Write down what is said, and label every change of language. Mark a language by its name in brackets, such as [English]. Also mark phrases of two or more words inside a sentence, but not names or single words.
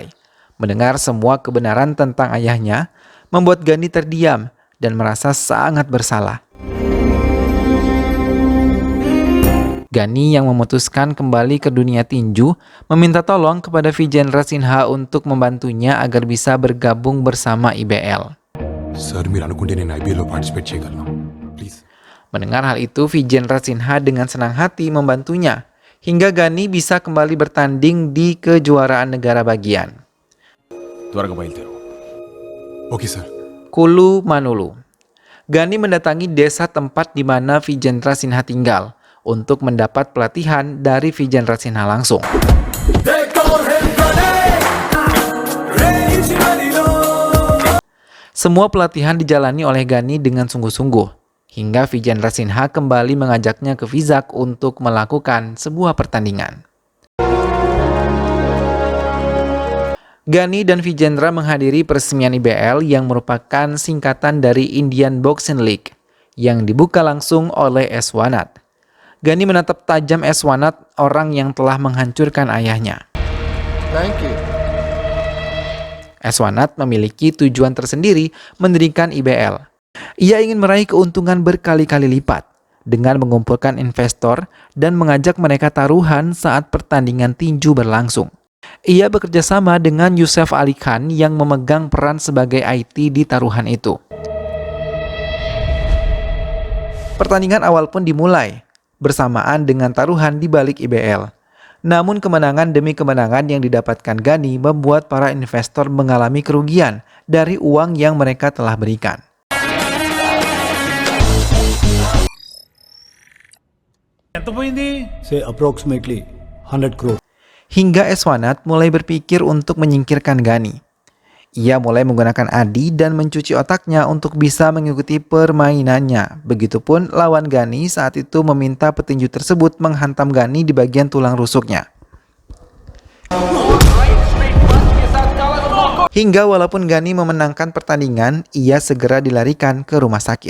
[Indonesian] Mendengar semua kebenaran tentang ayahnya, membuat Gani terdiam dan merasa sangat bersalah. Gani yang memutuskan kembali ke dunia tinju, meminta tolong kepada Vijendra Sinha untuk membantunya agar bisa bergabung bersama IBL. [Telugu] Sir, మీరు అనుకుంటే నేను IPL లో పార్టిసిపేట్ చేయగలను. [English] Please. [Indonesian] Mendengar hal itu, Vijendra Sinha dengan senang hati membantunya, hingga Gani bisa kembali bertanding di kejuaraan negara bagian. [Telugu] త్వరగా బయలుదేరు. [English] okay sir. [Indonesian] Kulu Manulu. Gani mendatangi desa tempat di mana Vijendra Sinha tinggal untuk mendapat pelatihan dari Vijendra Sinha langsung. Semua pelatihan dijalani oleh Gani dengan sungguh-sungguh, hingga Vijendra Sinha kembali mengajaknya ke Vizag untuk melakukan sebuah pertandingan. Gani dan Vijendra menghadiri peresmian IBL yang merupakan singkatan dari Indian Boxing League, yang dibuka langsung oleh Eswarnath. Gani menatap tajam Eswarnath, orang yang telah menghancurkan ayahnya. [English] Thank you. [Indonesian] Eswarnath memiliki tujuan tersendiri mendirikan IBL. Ia ingin meraih keuntungan berkali-kali lipat dengan mengumpulkan investor dan mengajak mereka taruhan saat pertandingan tinju berlangsung. Ia bekerja sama dengan Yusuf Ali Khan yang memegang peran sebagai IT di taruhan itu. Pertandingan awal pun dimulai bersamaan dengan taruhan di balik IBL. Namun kemenangan demi kemenangan yang didapatkan Gani membuat para investor mengalami kerugian dari uang yang mereka telah berikan. [English] Say approximately 100 crore. [Indonesian] Hingga Eswarnath mulai berpikir untuk menyingkirkan Gani. Ia mulai menggunakan Adi dan mencuci otaknya untuk bisa mengikuti permainannya. Begitupun lawan Gani saat itu meminta petinju tersebut menghantam Gani di bagian tulang rusuknya. Hingga walaupun Gani memenangkan pertandingan, ia segera dilarikan ke rumah sakit.